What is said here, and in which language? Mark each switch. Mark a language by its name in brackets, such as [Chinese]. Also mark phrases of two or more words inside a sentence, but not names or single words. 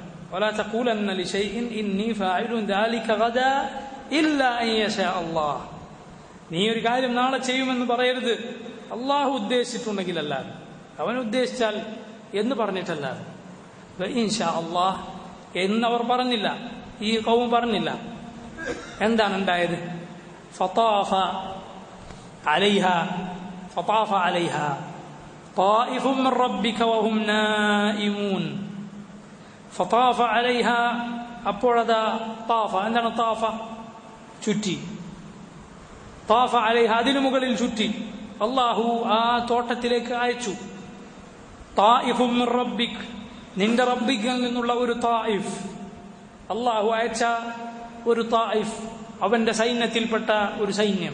[Arabic] ولا تقولن لشيء إني فاعل ذلك غدا إلا أن يشاء الله, [Malayalam] നീ ഒരു കാര്യം നാളെ ചെയ്യുമെന്ന് പറയരുത് അള്ളാഹു ഉദ്ദേശിച്ചിട്ടുണ്ടെങ്കിലല്ലാതെ, അവൻ ഉദ്ദേശിച്ചാൽ എന്ന് പറഞ്ഞിട്ടല്ലാതെ. [Arabic] إن شاء الله [Malayalam] എന്നവർ പറഞ്ഞില്ല, ഈ ഖൗം പറഞ്ഞില്ല. എന്താണ് ഉണ്ടായത്? [Arabic] فطاف عليها طائف من ربك وهم نائمون. فطاف عليها, [Malayalam] അപ്പോഴതാ താഫ, എന്താണ് താഫ? ചുറ്റി. [Arabic] طاف عليه, [Malayalam] അതിനു മുകളിൽ ചുറ്റി. അള്ളാഹു ആ തോട്ടത്തിലേക്ക് അയച്ചു. [Arabic] طائف من ربك, [Malayalam] നിന്റെ റബ്ബിൽ നിന്നുള്ള ഒരു തായിഫ്, അള്ളാഹു അയച്ച ഒരു തായിഫ്, അവന്റെ സൈന്യത്തിൽപ്പെട്ട ഒരു സൈന്യം.